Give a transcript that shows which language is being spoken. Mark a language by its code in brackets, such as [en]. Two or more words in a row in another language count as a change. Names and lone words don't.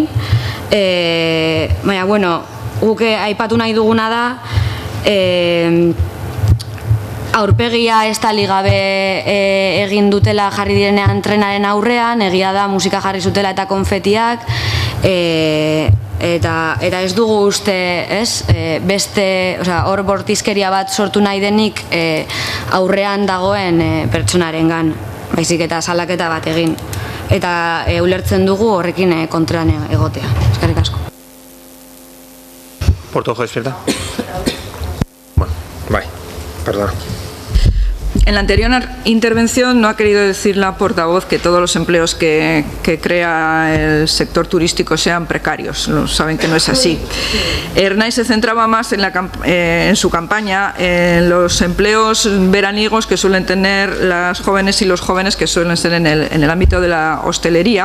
[eu] Baina, bueno, guk aipatu nahi duguna da, aurpegia estali gabe egin dutela jarri direnean trenaren aurrean, egia da musika jarri zutela eta konfetiak, eta ez dugu uste, beste, hor bortizkeria bat sortu nahi denik aurrean dagoen pertsonarengan, baizik eta salaketa bat egin. Eta ulertzen dugu horrekin kontran egotea. Eskerrik asko. [es] Portojo, despierta. Bueno, bai, perdona. En la anterior intervención no ha querido decir la portavoz que todos los empleos que crea el sector turístico sean precarios. Saben que no es así. Ernai se centraba más en su campaña en los empleos veraniegos que suelen tener las jóvenes y los jóvenes que suelen ser en el ámbito de la hostelería.